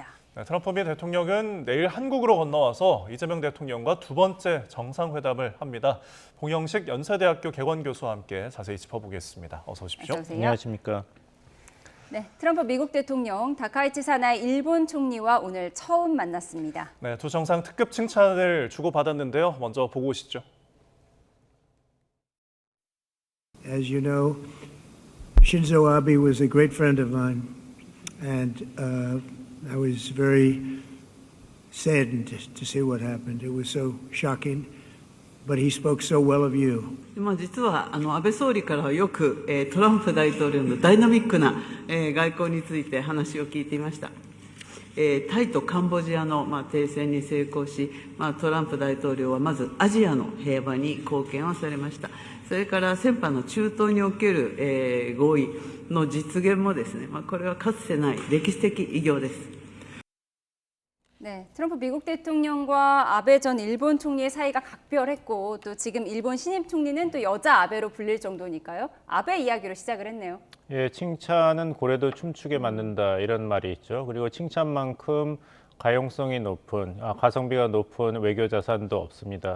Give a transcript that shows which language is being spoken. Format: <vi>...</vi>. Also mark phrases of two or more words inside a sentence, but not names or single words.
<ko>네, 트럼프 미 대통령은 내일 한국으로 건너와서 이재명 대통령과 두 번째 정상회담을 합니다. 봉영식 연세대학교 개원교수와 함께 자세히 짚어보겠습니다. 어서 오십시오. 어서 오세요. 안녕하십니까. 네, 트럼프 미국 대통령, 다카이치 사나이 일본 총리와 오늘 처음 만났습니다. 네, 두 정상 특급 칭찬을 주고받았는데요. 먼저 보고 오시죠.</ko> <en>As you know, Shinzo Abe was a great friend of mine, and I was very saddened to see what happened. It was so shocking, but he spoke so well of you.</en> <ja>実は安倍総理からはよくトランプ大統領のダイナミックな外交について話を聞いていました。タイとカンボジアの停戦に成功し、トランプ大統領はまずアジアの平和に貢献をされました。それから先般の中東における合意の実現もですね、これはかつてない歴史的偉業です。</ja> <ko>네, 트럼프 미국 대통령과 아베 전 일본 총리의 사이가 각별했고 또 지금 일본 신임 총리는 또 여자 아베로 불릴 정도니까요. 아베 이야기로 시작을 했네요. 예, 칭찬은 고래도 춤추게 만든다 이런 말이 있죠. 그리고 칭찬만큼 가용성이 높은, 가성비가 높은 외교 자산도 없습니다.</ko>